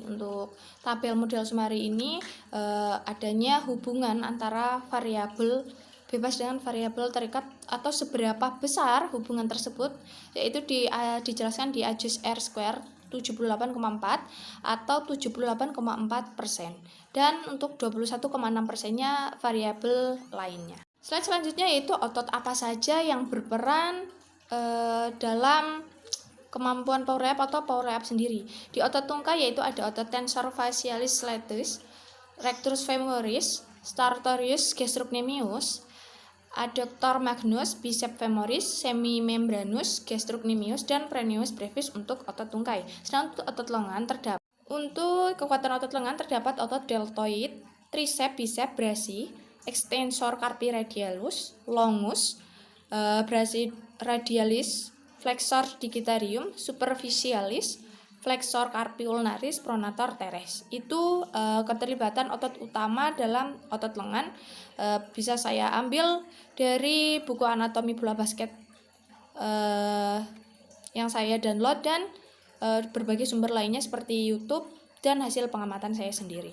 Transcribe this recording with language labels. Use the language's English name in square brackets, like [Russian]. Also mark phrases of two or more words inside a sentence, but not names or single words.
[Indonesian] Untuk tabel model Sumari ini adanya hubungan antara variabel bebas dengan variabel terikat atau seberapa besar hubungan tersebut, yaitu dijelaskan di AJUS [English] R square [Indonesian] 78,4 atau 78,4%, dan untuk 21,6%-nya variabel lainnya. Slide selanjutnya yaitu otot apa saja yang berperan dalam kemampuan [English] power layup [Indonesian] atau [English] power layup [Indonesian] sendiri. Di otot tungkai yaitu ada otot [Latin] tensor facialis latissimus, rectus femoris, sartorius gastrocnemius, adductor magnus, biceps femoris, semimembranus, gastrocnemius, [Indonesian] dan [Latin] peroneus brevis [Indonesian] untuk otot tungkai. Sedangkan untuk otot lengan untuk kekuatan otot lengan terdapat otot [Latin] deltoid, triceps, biceps, brachii, extensor carpi radialis, longus, brachii radialis, flexor digitarium, superficialis, flexor carpi ulnaris, pronator teres. [Indonesian] Itu keterlibatan otot utama dalam otot lengan. Bisa saya ambil dari buku anatomi bola basket yang saya download dan berbagai sumber lainnya seperti YouTube dan hasil pengamatan saya sendiri.